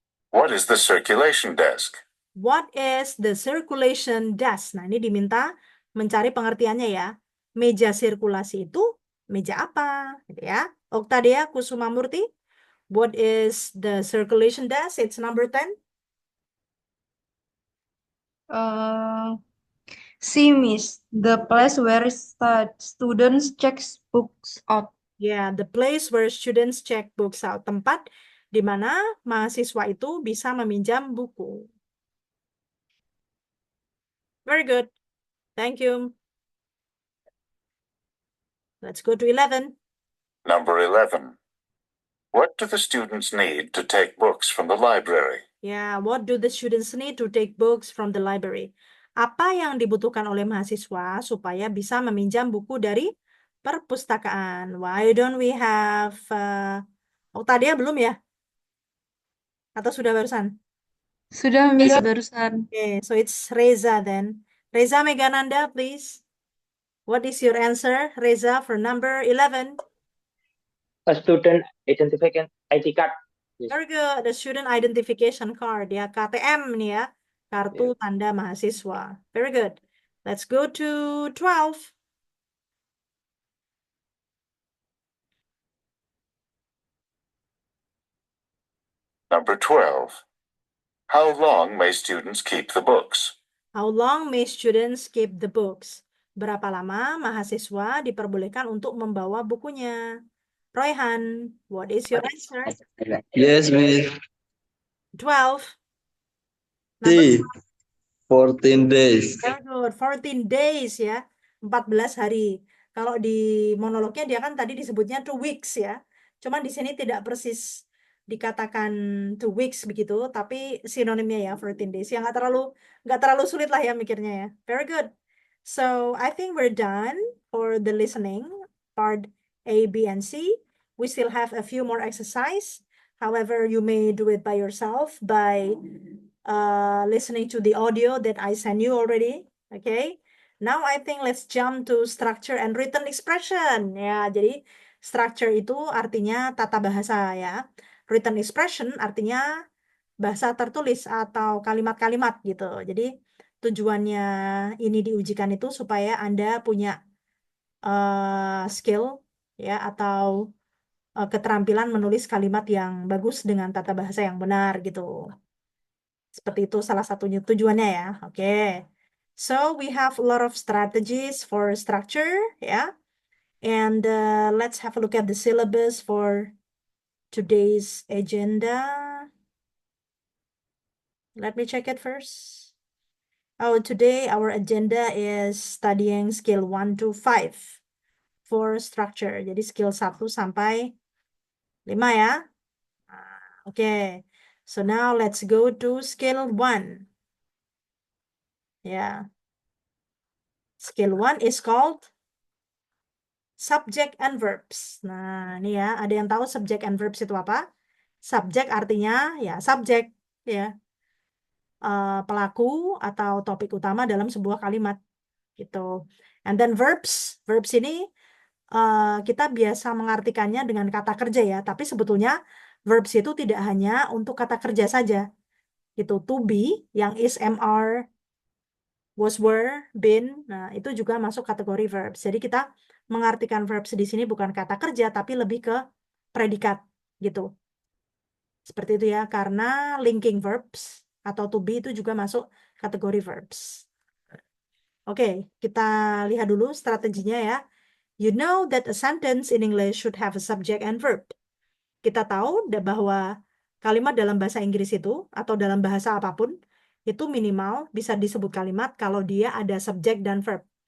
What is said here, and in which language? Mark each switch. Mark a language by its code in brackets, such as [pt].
[en] What is the circulation desk? What is the circulation desk? [id] Nah, ini diminta mencari pengertiannya ya. Meja sirkulasi itu meja apa? Gitu ya. [en] Oktadia Kusumamurti, what is the circulation desk? It's number 10. C, Miss. The place where students check books out. Yeah, the place where students check books out. [id] Tempat di mana mahasiswa itu bisa meminjam buku. [en] Very good. Thank you. Let's go to 11. Number 11. What do the students need to take books from the library? Yeah, what do the students need to take books from the library? [id] Apa yang dibutuhkan oleh mahasiswa supaya bisa meminjam buku dari perpustakaan? [en] Why don't we have Oktadia [id] belum ya? Atau sudah barusan? Sudah, Miss, barusan. [en] Okay, so it's Reza then. Reza Megananda, please. What is your answer, Reza, for number 11? A student identification ID card. Very good. The student identification card, ya, [id] KTM nih ya. Kartu tanda mahasiswa. [en] Very good. Let's go to 12. Number 12. How long may students keep the books? How long may students keep the books? [id] Berapa lama mahasiswa diperbolehkan untuk membawa bukunya? [en] Royhan, what is your answer? Yes, Miss. 12. C. 14 days. Very good. 14 days ya. [id] 14 hari. Kalau di monolognya dia kan tadi disebutnya 2 weeks ya. Cuman di sini tidak persis dikatakan 2 weeks begitu, tapi sinonimnya ya 14 days. Yang nggak terlalu sulit lah ya mikirnya ya. [en] Very good. So I think we're done for the listening part A, B, and C. We still have a few more exercise. However, you may do it by yourself by listening to the audio that I sent you already. Okay. Now I think let's jump to structure and written expression. [id] Ya, jadi structure itu artinya tata bahasa ya. Written expression artinya bahasa tertulis atau kalimat-kalimat gitu. Jadi tujuannya ini diujikan itu supaya Anda punya skill ya atau keterampilan menulis kalimat yang bagus dengan tata bahasa yang benar gitu. Seperti itu salah satunya tujuannya ya. Oke. [en] So we have a lot of strategies for structure ya. And let's have a look at the syllabus for today's agenda. Let me check it first. Oh, today our agenda is studying skill 1 to 5 for structure. [id] Jadi skill 1 sampai 5 ya. Oke. [en] So now let's go to skill 1. Ya. Skill 1 is called subject and verbs. [id] Nah, ini ya, ada yang tahu subject and verbs itu apa? Subject artinya ya subjek ya. Pelaku atau topik utama dalam sebuah kalimat gitu. And then verbs ini kita biasa mengartikannya dengan kata kerja ya, tapi sebetulnya verbs itu tidak hanya untuk kata kerja saja. Itu to be yang is, MR, was, were, been, nah itu juga masuk kategori verbs. Jadi kita mengartikan verbs di sini bukan kata kerja tapi lebih ke predikat gitu. Seperti itu ya, karena linking verbs atau to be itu juga masuk kategori verbs. Oke, kita lihat dulu strateginya ya. [en] You know that a sentence in English should have a subject and verb. [id] Kita tahu bahwa kalimat dalam bahasa Inggris itu atau dalam bahasa apapun itu minimal bisa disebut kalimat kalau dia ada subjek dan verb.